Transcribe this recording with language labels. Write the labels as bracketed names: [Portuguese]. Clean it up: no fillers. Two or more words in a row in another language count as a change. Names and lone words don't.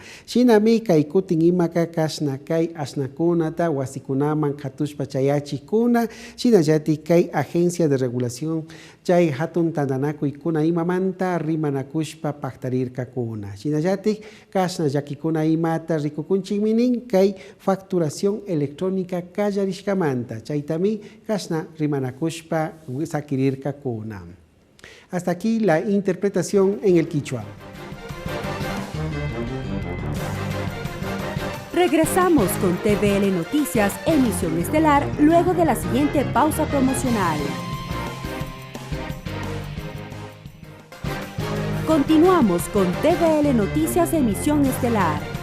[Quechua] Shinami kay kutin imaka kasna kay ashnakunata wasikunaman katushpa chayachikuna, shinallati kay [Spanish] agencia de regulación [Quechua] chay hatun tandanakuykuna imamanta rimanakushpa paktarirkakuna. Shinallati kasna yakikuna imata rikukunchikminin kay [Spanish] facturación electrónica [Quechua] kallarishkamanta. Chaytami kasna rimanakushpa sakirirkakuna. [Spanish] Hasta aquí la interpretación en el quichua. Regresamos con TVL Noticias, emisión estelar, luego de la siguiente pausa promocional. Continuamos con TVL Noticias, emisión estelar.